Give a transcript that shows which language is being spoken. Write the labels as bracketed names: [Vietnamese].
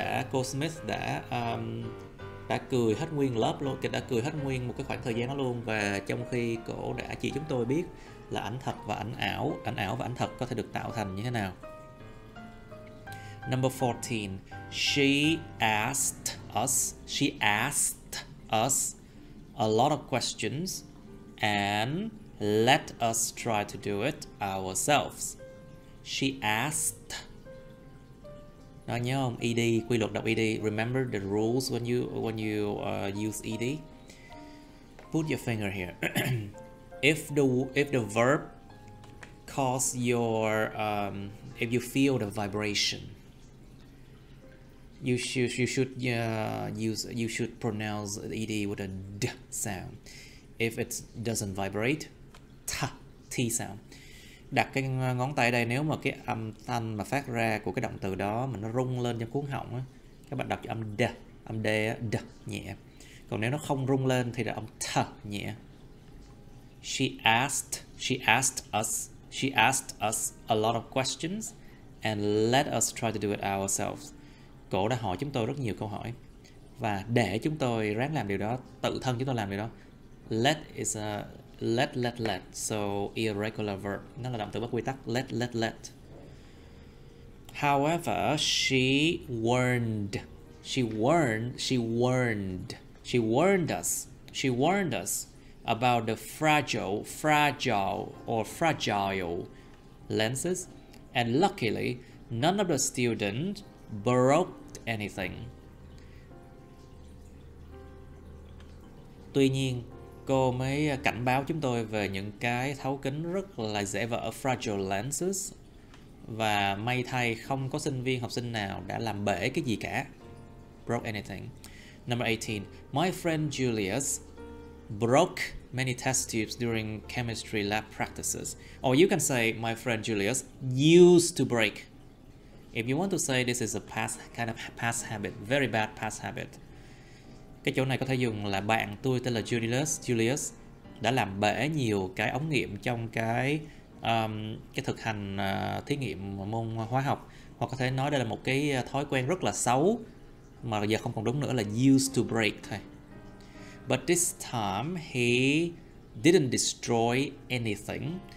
[Vietnamese] Cô Smith đã cười hết nguyên lớp luôn, đã cười hết nguyên một cái khoảng thời gian đó luôn, và trong khi cổ đã chỉ chúng tôi biết là ảnh thật và ảnh ảo và ảnh thật có thể được tạo thành như thế nào. [English] Number 14, she asked us a lot of questions and let us try to do it ourselves. She asked. [Vietnamese] Đó, nhớ không? [English] ED, [Vietnamese] quy luật đọc ED. [English] Remember the rules when you use ED. Put your finger here. If the verb cause your if you feel the vibration, you should pronounce ED with a d sound. If it doesn't vibrate, t sound. [Vietnamese] Đặt cái ngón tay đây, nếu mà cái âm thanh mà phát ra của cái động từ đó mà nó rung lên trong cuống họng á, các bạn đọc cho âm d nhẹ. Còn nếu nó không rung lên thì là âm th nhẹ. [English] She asked us a lot of questions and let us try to do it ourselves. [Vietnamese] Cổ đã hỏi chúng tôi rất nhiều câu hỏi và để chúng tôi ráng làm điều đó, tự thân chúng tôi làm điều đó. [English] Let is a let, so irregular verb, [Vietnamese] nó là động từ bất quy tắc. [English] Let. However, she warned us about the fragile lenses, and luckily none of the students broke anything. [Vietnamese] Tuy nhiên, cô mới cảnh báo chúng tôi về những cái thấu kính rất là dễ vỡ, fragile lenses, và may thay không có học sinh nào đã làm bể cái gì cả. [English] Broke anything. Number 18. My friend Julius broke many test tubes during chemistry lab practices. Or you can say my friend Julius used to break. If you want to say this is a past habit, very bad past habit. [Vietnamese] Cái chỗ này có thể dùng là bạn tôi tên là Julius đã làm bể nhiều cái ống nghiệm trong cái thực hành thí nghiệm môn hóa học, hoặc có thể nói đây là một cái thói quen rất là xấu mà giờ không còn đúng nữa, là [English] used to break [Vietnamese] thôi. [English] But this time he didn't destroy anything.